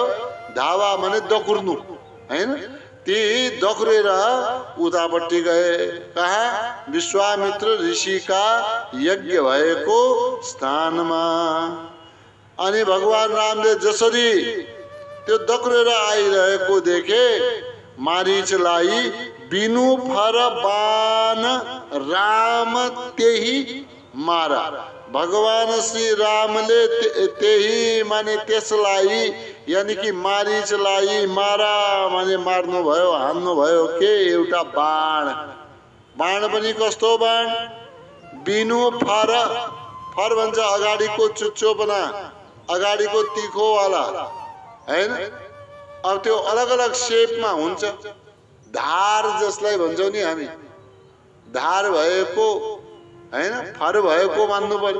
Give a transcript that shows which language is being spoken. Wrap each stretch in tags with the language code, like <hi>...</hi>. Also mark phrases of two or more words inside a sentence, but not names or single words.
<ne>धावा माने दकुर्नु हैन। ती दकुरेर उतापट्टि गए। कहाँ? विश्वामित्र ऋषिका यज्ञ भएको स्थानमा। अनि भगवान रामले जसरी त्यो दकुरेर आइरहेको देखे मारीचलाई</ne> <awa>बिनु फर बाण राम त्यही मारा।</awa> <ne>भगवान श्री रामले त्यही माने त्यसलाई यानी कि मारीचलाई मारा माने मार्नु भयो, हान्नु भयो। के? एउटा बाण पनि कस्तो बाण?</ne> <awa>बिनु फर</awa> <ne>भन्छ अगाडिको चुच्चोपना, अगाडिको तिखो वाला हैन। अब त्यो अलग अलग शेपमा हुन्छ। धार जसलाई भन्छौँ नि हामी, धार भएको हैन, फर भएको मान्नु पर्यो।</ne>